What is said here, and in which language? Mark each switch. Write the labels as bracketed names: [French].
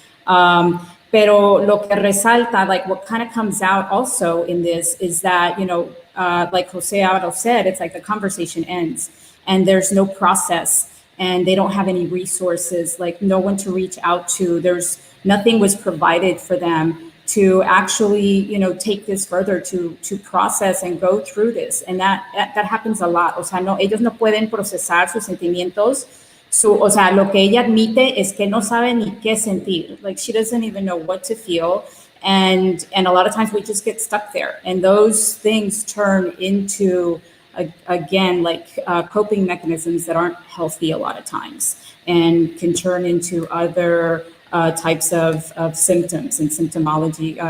[Spanish] Pero lo que resalta, [English] like what kind of comes out also in this is that, like Jose Avalos said, it's like the conversation ends and there's no process, and they don't have any resources, like no one to reach out to. Nothing was provided for them to actually, take this further, to process and go through this. And that happens a lot. [Spanish] O sea, ellos no pueden procesar sus sentimientos. O sea, lo que ella admite es que no sabe ni qué sentir. [English] Like, she doesn't even know what to feel. And a lot of times we just get stuck there. And those things turn into, again, like coping mechanisms that aren't healthy a lot of times, and can turn into other types of symptoms and symptomology.